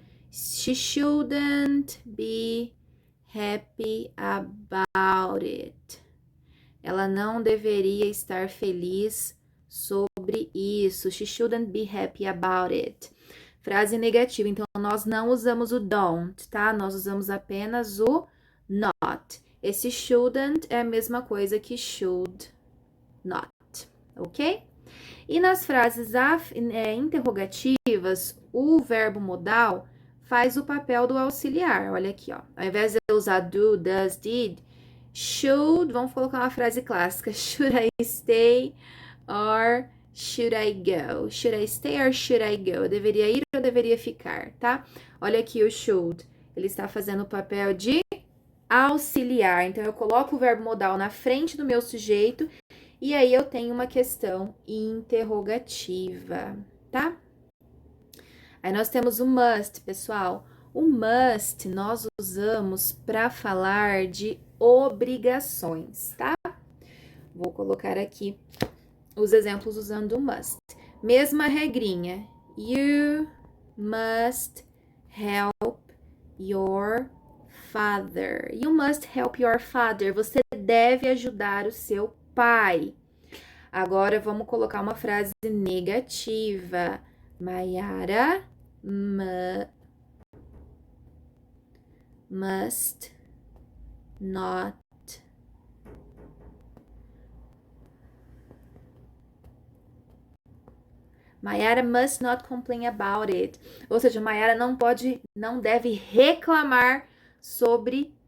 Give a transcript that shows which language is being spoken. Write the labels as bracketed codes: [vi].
[en] She shouldn't be happy about it. [pt] Ela não deveria estar feliz sobre isso. [en] She shouldn't be happy about it. [pt] Frase negativa, então nós não usamos o don't, tá? Nós usamos apenas o not. Esse shouldn't é a mesma coisa que should not, ok? E nas frases interrogativas, o verbo modal faz o papel do auxiliar. Olha aqui, ó. Ao invés de eu usar do, does, did, should, vamos colocar uma frase clássica. [en] Should I stay or should I go? Should I stay or should I go? [pt] Eu deveria ir ou eu deveria ficar, tá? Olha aqui o should. Ele está fazendo o papel de auxiliar. Então, eu coloco o verbo modal na frente do meu sujeito e aí eu tenho uma questão interrogativa, tá? Aí nós temos o must, pessoal. O must nós usamos para falar de obrigações, tá? Vou colocar aqui os exemplos usando o must. Mesma regrinha. [en] You must help your father. You must help your father. [pt] Você deve ajudar o seu pai. Agora vamos colocar uma frase negativa. [en] Mayara must not Mayara must not complain about it. [pt] Ou seja, Mayara não deve reclamar sobre